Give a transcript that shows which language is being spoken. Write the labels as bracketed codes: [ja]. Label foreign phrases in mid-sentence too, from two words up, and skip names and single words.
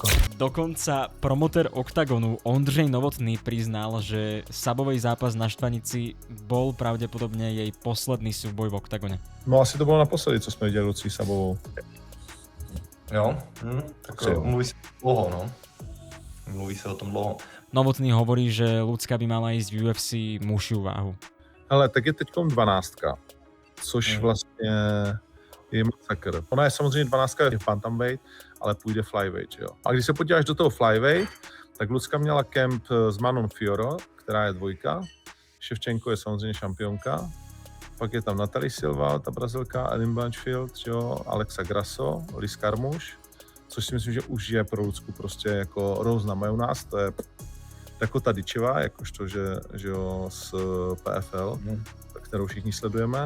[sk] Dokonca promotér Oktagonu Ondřej Novotný priznal, že Sabovej zápas na Štvanici bol pravdepodobne jej posledný súboj v Oktagone. No asi to bolo naposledy, co sme videli Lucí Sabovou. [cs] Jo, tak mluví sa dlho, no. Mluví sa o tom dlho. [sk] Novotný hovorí, že Ľudská by mala ísť v UFC mušiu váhu. [cs] Ale tak je teď 12, což vlastně je masakr. Ona je samozřejmě 12 je bantamweight, ale půjde flyweight, že jo. A když se podíváš do toho flyweight, tak Lucka měla kemp s Manon Fiorot, která je 2, Ševčenko je samozřejmě šampionka, pak je tam Natalie Silva, ta Brazilka, Ellen Blanchfield, že jo, Alexa Grasso, Liz Carmouche, což si myslím, že už je pro Lucku prostě jako rouz na majonás, to je Dakota Dičeva, jakožto, že jo, z PFL, kterou všichni sledujeme.